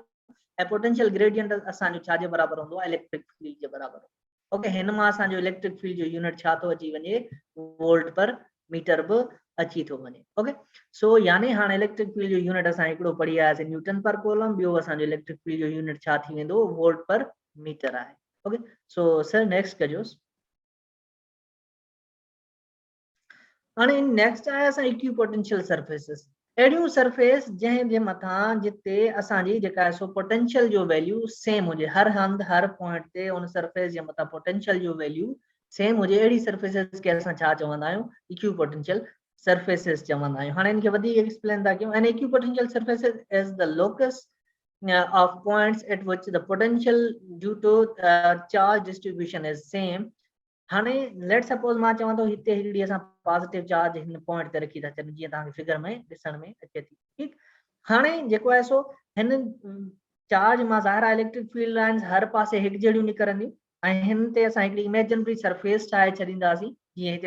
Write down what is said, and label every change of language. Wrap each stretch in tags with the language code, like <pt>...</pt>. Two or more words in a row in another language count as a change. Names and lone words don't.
<sd>ऐं</sd> <en>potential gradient</en> <sd>असांजो छा जे बराबर हूंदो आहे,</sd> <en>electric field</en> <sd>जे बराबर. ओके, हिन मां असांजो</sd> <en>electric field</en> <sd>जो यूनिट छा थो अची वञे,</sd> <en>volt per meter</en> <sd>बि अची थो वञे.</sd> <en>OK, so</en> <sd>यानी हाणे</sd> <en>electric field</en> <sd>जो यूनिट असां हिकिड़ो पढ़ी आयासीं</sd> <en>newton per coulomb,</en> <sd>ॿियो असांजो</sd> <en>electric field</en> <sd>जो यूनिट छा थी वेंदो,</sd> <en>volt per meter आहे. OK, so sir next कजोस.</en> <sd>हाणे नेक्स्ट आहे असां</sd> <en>equipotential surfaces.</en> <sd>अहिड़ियूं सरफेस जंहिं मथां जिते असांजी जेका आहे सो पोटेंशियल जो</sd> <en>value same</en> <sd>हुजे, हर हंधि हर पॉइंट ते उन सरफेस जे मथां पोटेंशियल जो</sd> <en>value same</en> <sd>हुजे, अहिड़ी सरफेसिस खे असां छा चवंदा आहियूं,</sd> <en>equipotential surfaces</en> <sd>चवंदा आहियूं. हाणे इनखे वधीक एक्सप्लेन था कयूं.</sd> <en>An equipotential surfaces is the locus of points at which the potential due to charge distribution is same.</en> <sd>हाणे</sd> <en>let suppose</en> <sd>मां चवां तो हिते हिकड़ी असां</sd> <en>positive charge</en> <sd>हिन पॉइंट ते रखी था छॾियूं जीअं तव्हांखे फिगर में ॾिसण में अचे थी ठीक हाणे जेको आहे सो हिन चार्ज मां ज़ाहिर आहे</sd> <en>electric field lines</en> <sd>हर पासे हिकु जहिड़ियूं निकिरंदियूं ऐं हिन ते असां हिकड़ी</sd> <en>imaginary surface</en> <sd>ठाहे छॾींदासीं जीअं हिते</sd>